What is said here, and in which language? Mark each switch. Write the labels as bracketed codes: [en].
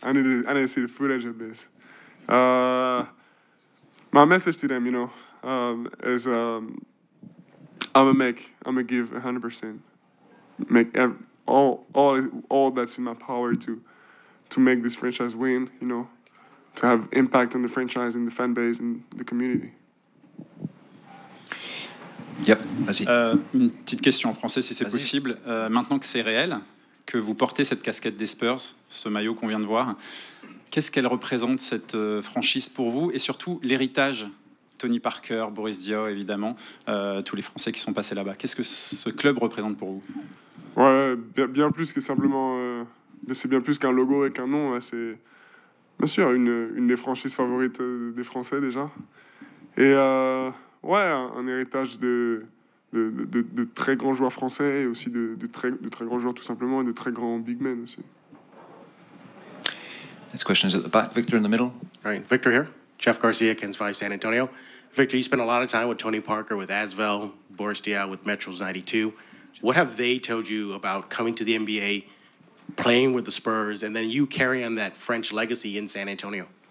[en] I need to see the footage of this. My message to them, is I'm gonna give 100%, make all that's in my power to make this franchise win, to have impact on the franchise and the fan base and the community. [fr] Yep, vas-y. Une petite question en français, si c'est possible. Maintenant que c'est réel, que vous portez cette casquette des Spurs, ce maillot qu'on vient de voir, qu'est-ce qu'elle représente, cette franchise pour vous, et surtout l'héritage, Tony Parker, Boris Diaw, évidemment, tous les Français qui sont passés là-bas. Qu'est-ce que ce club représente pour vous? Ouais, bien plus que simplement... c'est bien plus qu'un logo et qu'un nom. C'est bien sûr une des franchises favorites des Français déjà. Et un héritage de très grands joueurs français et aussi de très grands joueurs tout simplement et de très grands big men aussi. [en] Next question is at the back. Victor in the middle. All right, Victor here. Jeff Garcia, Kens 5 San Antonio. Victor, you spent a lot of time with Tony Parker, with Asvel, Boris Diaw, with Metros 92. What have they told you about coming to the NBA, playing with the Spurs, and then you carry on that French legacy in San Antonio?